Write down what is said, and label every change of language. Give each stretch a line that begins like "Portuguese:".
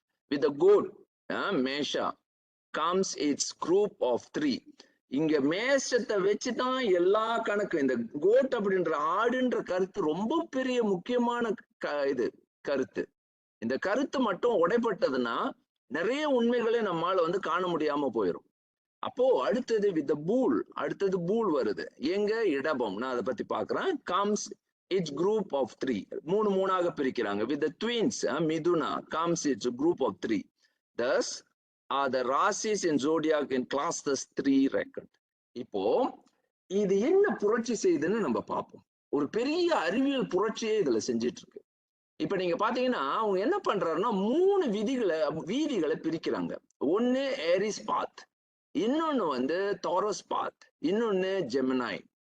English: With the goat, Mesha, comes its group of 3.
Tamil: இங்க மேஷத்தை வச்சுதான் எல்லா கணக்கு. இந்த கோட் அப்படின்ற ஆடுன்ற கருத்து ரொம்ப பெரிய முக்கியமான கருத்து. இந்த கருத்து மட்டும் உடைப்பட்டதுன்னா நிறைய உண்மைகளை நம்மால காண முடியாம போயிடும். அப்போ அடுத்தது வித் பூல், அடுத்தது பூல் வருது. எங்க இடபம், நான் அதை பத்தி பாக்குறேன்.
English: comes its group of 3,
Tamil: மூணாக பிரிக்கிறாங்க.
English: with the twins, Mithuna, comes its group of 3. thus are the rasis in zodiac in clusters 3 reckoned.
Tamil: இப்போ இது என்ன புரட்சி செய்யுதுன்னு நம்ம பார்ப்போம். ஒரு பெரிய அறிவியல் புரட்சியே இதுல செஞ்சிட்டு இருக்கு. இப்ப நீங்க பாத்தீங்கன்னா அவங்க என்ன பண்றாருன்னா 3 வீதிகளை பிரிக்கிறாங்க. ஒன்னு ஏரிஸ் பாத், இன்னொன்னு தாரஸ் பாத், இன்னொன்னு ஜெமினாய்.